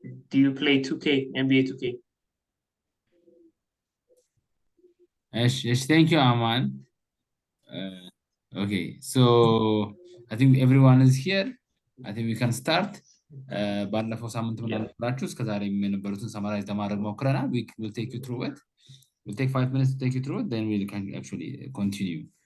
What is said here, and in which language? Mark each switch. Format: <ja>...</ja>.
<en>Do you play 2K, NBA 2K? Yes, thank you, Aman. Okay, so I think everyone is here. I think we can start.</en> <am>ባለፈው ሳምንት ምን አልነበራችሁ እስከ ዛሬ የነበሩትን ሰማራይዝ ለማድረግ ሞክረናል.</am> <en>We'll take you through it. We'll take 5 minutes to take you through it, then we can actually continue.</en>